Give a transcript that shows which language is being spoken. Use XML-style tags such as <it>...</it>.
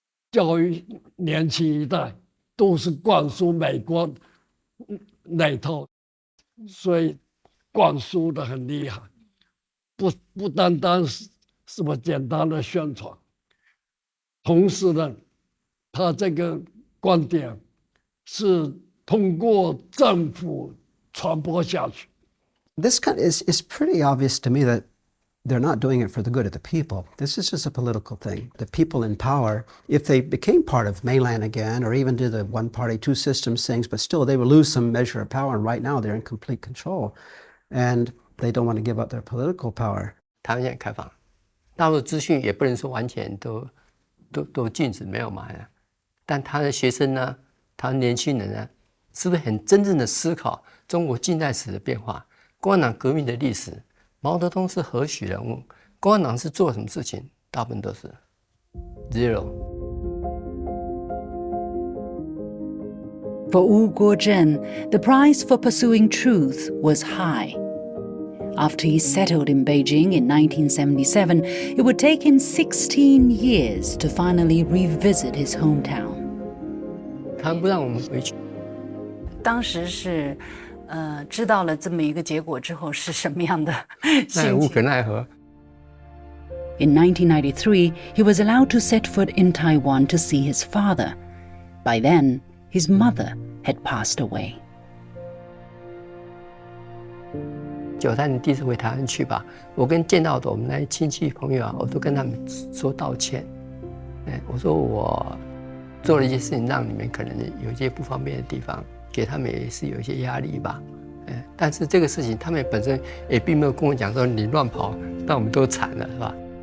<zh>教育年轻一代都是灌输美国那套，所以灌输的很厉害，不单单是什么简单的宣传，同时呢，他这个观点是通过政府传播下去。</zh> <en>This is pretty obvious to me that they're not doing it for the good of the people. This is just a political thing. The people in power, if they became part of Mainland again, or even do the one party, two systems things, but still they will lose some measure of power. And right now they're in complete control. And they don't want to give up their political power.</en> <zh>台湾现在开放，大陆资讯也不能说完全都禁止没有嘛，但他的学生呢，他的年轻人呢，是不是很真正的思考中国近代史的变化？共产党革命的历史，毛泽东是何许人物？共产党是做什么事情？大部分都是 zero。</zh> <en>For Wu Guozhen, the price for pursuing truth was high. After he settled in Beijing in 1977, it would take him 16 years to finally revisit his hometown.</en> <zh>他不让我们回去。当时是知道了这么一个结果之后是什么样的心情？那也无可奈何。</zh> <en>In 1993, he was allowed to set foot in Taiwan to see his father. By then, his mother had passed away.</en> <zh>93年第一次回台湾去吧，我跟见到的我们那些亲戚朋友我都跟他们说道歉。我说我做了一些事情，让你们可能有一些不方便的地方，给他们也是有一些压力吧。但是这个事情他们本身也并没有跟我讲说你乱跑，那我们都惨了，是吧？</zh>